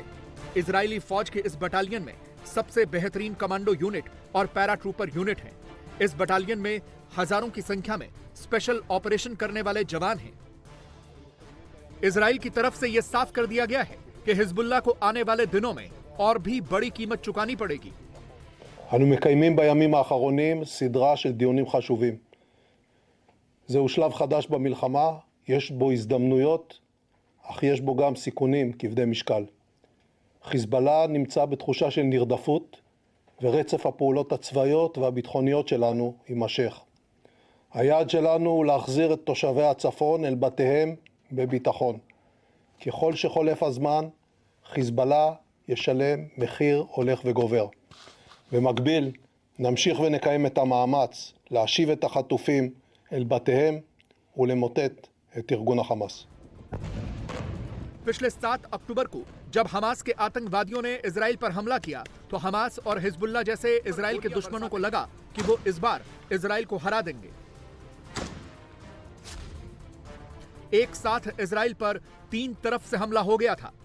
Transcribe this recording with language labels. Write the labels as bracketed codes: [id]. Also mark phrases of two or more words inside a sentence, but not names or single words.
[hi] इजरायली फौज के इस बटालियन में सबसे बेहतरीन [en] commando unit [hi] और [en] paratrooper unit [hi] हैं। इस बटालियन में हजारों की संख्या में [en] special operation [hi] करने वाले जवान हैं। इजराइल की तरफ से यह साफ कर दिया गया है कि हिजबुल्लाह को आने वाले दिनों में और भी बड़ी कीमत चुकानी पड़ेगी। [he] אנו מקיימים בימים האחרונים סדרה של דיונים חשובים. זהו שלב חדש במלחמה, יש בו הזדמנויות, אך יש בו גם סיכונים כבדי משקל. חיזבאללה נמצא בתחושה של נרדפות, ורצף הפעולות הצבאיות והביטחוניות שלנו יימשך. היעד שלנו הוא להחזיר את תושבי הצפון אל בתיהם בביטחון. ככל שחולף הזמן, חיזבאללה ישלם מחיר הולך וגובר. במקביל, נמשיך ונקיים את המאמץ להשיב את החטופים אל בתיהם ולמוטט את ארגון החמאס. [hi] पिछले 7 अक्टूबर को जब हमास के आतंकवादियों ने इजराइल पर हमला किया तो हमास और हिजबुल्लाह जैसे इजराइल के दुश्मनों को लगा कि वो इस बार इजराइल को हरा देंगे। एक साथ इजराइल पर 3 तरफ से हमला हो गया था।